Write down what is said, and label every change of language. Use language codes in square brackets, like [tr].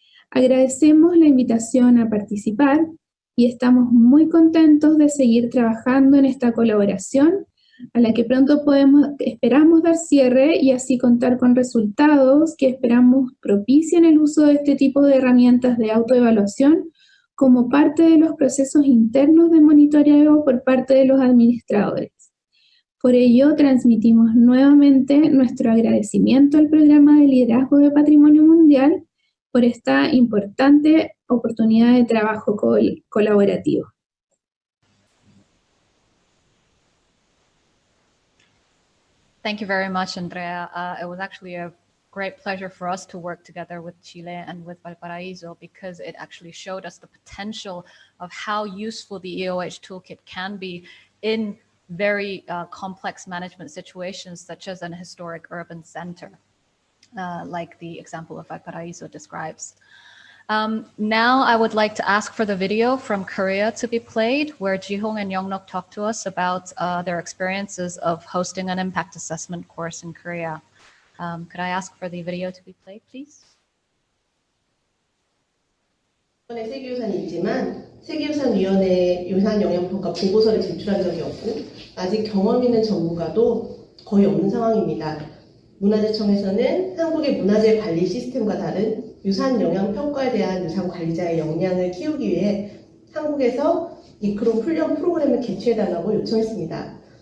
[es] Agradecemos la invitación a participar y estamos muy contentos de seguir trabajando en esta colaboración, a la que pronto esperamos dar cierre y así contar con resultados que esperamos propicien el uso de este tipo de herramientas de autoevaluación como parte de los procesos internos de monitoreo por parte de los administradores. Por ello, transmitimos nuevamente nuestro agradecimiento al Programa de Liderazgo de Patrimonio Mundial por esta importante oportunidad de trabajo colaborativo. [en] Thank you very much, Andrea. It was actually a great pleasure for us to work together with Chile and with Valparaíso because it actually showed us the potential of how useful the EOH toolkit can be in very complex management situations, such as an historic urban center, like the example of Valparaíso describes. Now I would like to ask for the video from Korea to be played, where Jihong and Yongnok talk to us about their experiences of hosting an impact assessment course in Korea. Could I ask for the video to be played, please? [ko] 세계유산이 있지만 세계유산위원회에 유산영향평가 보고서를 제출한 적이 없고 아직 경험 있는 전문가도 거의 없는 상황입니다. 문화재청에서는 한국의 문화재 관리 시스템과 다른 유산영향평가에 대한 유산관리자의 역량을 키우기 위해 한국에서 이크롬 훈련 프로그램을 개최해달라고 요청했습니다.